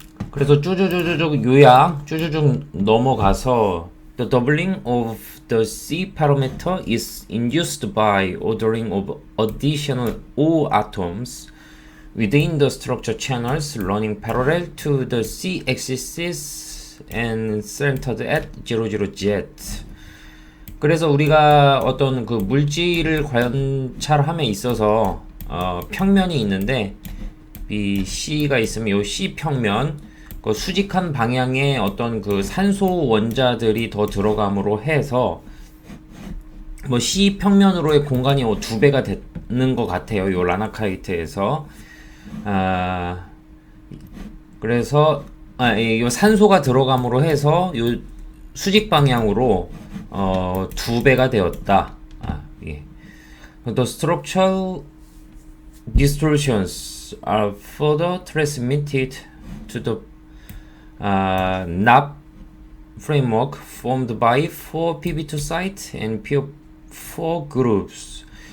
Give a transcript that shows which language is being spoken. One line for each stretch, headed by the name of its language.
Korean: 그래서 쭈쭈쭈쭈 요약 쭈쭈쭈 넘어가서
English: The doubling of the C parameter is induced by ordering of additional O atoms within the structure channels running parallel to the C axis and centered at 00Z.
Korean: 그래서 우리가 어떤 그 물질을 관찰함에 있어서 평면이 있는데 이 C가 있으면 이 C 평면 그 수직한 방향의 어떤 그 산소 원자들이 더 들어감으로 해서 뭐 C 평면으로의 공간이 2배가 되는 것 같아요. 요 라나카이트에서. 그래서 요 산소가 들어감으로 해서 요 수직 방향으로 2배가 되었다. 예.
English: The structural distortions are further transmitted to the NAP framework formed by 4 PB2 sites and PO4 groups.